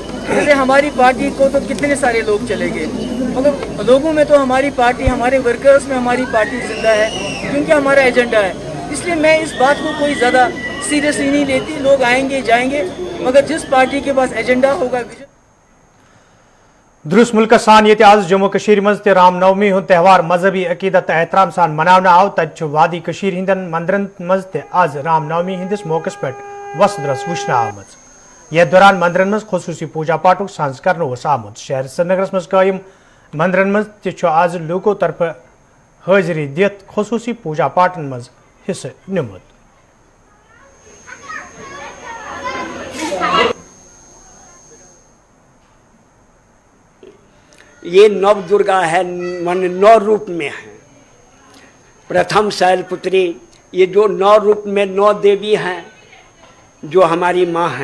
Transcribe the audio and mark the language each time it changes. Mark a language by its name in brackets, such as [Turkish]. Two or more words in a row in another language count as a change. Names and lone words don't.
[Hindi] जैसे हमारी पार्टी को तो कितने सारे लोग चले गए, मगर लोगों में तो हमारी पार्टी, हमारे वर्कर्स में हमारी पार्टी जिंदा है, क्योंकि हमारा एजेंडा है। इसलिए मैं इस बात को कोई ज़्यादा सीरियसली नहीं लेती। लोग आएंगे जाएंगे, मगर जिस पार्टी के पास एजेंडा होगा। [Kashmiri] दुरुस्त मुल्क सान ये आज जम्मू कशीर मज ते रामनवमी हुंद त्यौहार मजहबी अकीदत एहतराम सान मनावना आव। तत वादी कशीर हिंदन मंदिरन मज ते आज रामनवमी हिंदिस मौकस पे वसदरस वुचन आमज। यथ दौरान मंदिरन मज खुसूसी पूजा पाठुक सांस कर आमुत। शहर श्रीनगरस मज कायम मंदिरन मज ते आज लोगों तरफ हाजिरी दित खुसूसी पूजा पाठन मज हिस्से निमुत। [Hindi] ये नव दुर्गा है, मन 9 रूप में है। प्रथम शैलपुत्री, ये जो 9 रूप में 9 देवी हैं, जो हमारी माँ हैं।